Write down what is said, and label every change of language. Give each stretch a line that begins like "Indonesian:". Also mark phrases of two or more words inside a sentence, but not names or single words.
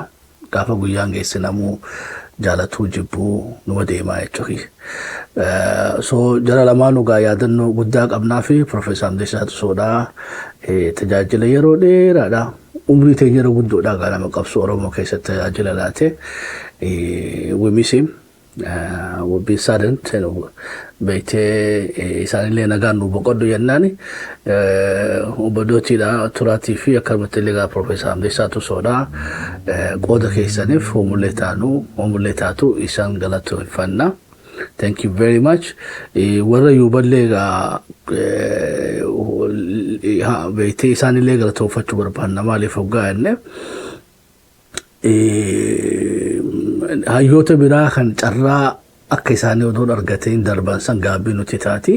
Oromo: Gaafa guyyaan geesse namuu jaalatuu jibbuu numa deemaa jechuudha. So jara lamaanuu gaa yaadannoo guddaa qabnaa fi Profeesar Hamdeessaa Tusoodhaa tajaajila yeroo dheeraadha. Umrii teenya yeroo guddoodhaa gaa nama qabsoo Oromoo keessatti tajaajila laate.
English: We miss him. We'll be saddened.
Oromo: Beektee isaanillee nagaan nu boqodhu jennaani. Obbo Dootii Turaatii fi akkasumatti illee gaa Profeesar Hamdeessaa Tusoodhaa qooda keessaniif hoomullee taatu isaan galatoonfanna.
English: Thank you very much.
Oromo: Warra yuuballee gaa beektee isaanillee galatoonfachuu barbaanna maaliif hoggaa jenne hayyoota biraa kan carraa akka isaanii odoon argateen darban san gaabbii nuti taati.